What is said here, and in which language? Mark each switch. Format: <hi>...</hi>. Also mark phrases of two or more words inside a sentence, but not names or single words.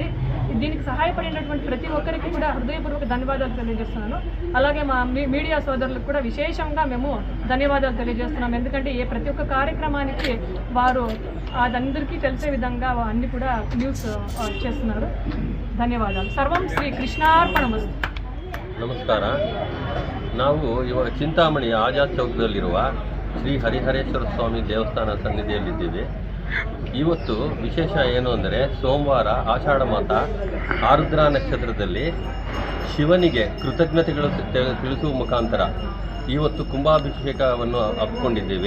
<te>దీనికి సహాయపడినటువంటి ప్రతి ఒక్కరికి కూడా హృదయపూర్వక ధన్యవాదాలు తెలియజేస్తున్నాను. అలాగే మా మీడియా సోదరులకు కూడా విశేషంగా మేము ధన్యవాదాలు తెలియజేస్తున్నాం. ఎందుకంటే ప్రతి ఒక్క కార్యక్రమానికి వారు అదందరికీ తెలిసే విధంగా అన్ని కూడా న్యూస్ చేస్తున్నారు.</te> <kn>ಧನ್ಯವಾದಗಳು.</kn> <sa>ಸರ್ವಂ ಶ್ರೀ ಕೃಷ್ಣಾರ್ಪಣಮಸ್ತು.</sa> <kn>ನಮಸ್ಕಾರ. ನಾವು ಇವಾಗ ಚಿಂತಾಮಣಿ ಆಜಾದ್ ಚೌಕದಲ್ಲಿರುವ ಶ್ರೀ ಹರಿಹರೇಶ್ವರ ಸ್ವಾಮಿ ದೇವಸ್ಥಾನ ಸನ್ನಿಧಿಯಲ್ಲಿದ್ದೀವಿ. ಇವತ್ತು ವಿಶೇಷ ಏನು ಅಂದರೆ ಸೋಮವಾರ ಆಷಾಢ ಮಾಸ ಆರುದ್ರಾ ನಕ್ಷತ್ರದಲ್ಲಿ ಶಿವನಿಗೆ ಕೃತಜ್ಞತೆಗಳು ತಿಳಿಸುವ ಮುಖಾಂತರ ಇವತ್ತು ಕುಂಭಾಭಿಷೇಕವನ್ನು ಹಮ್ಮಿಕೊಂಡಿದ್ದೀವಿ.</kn>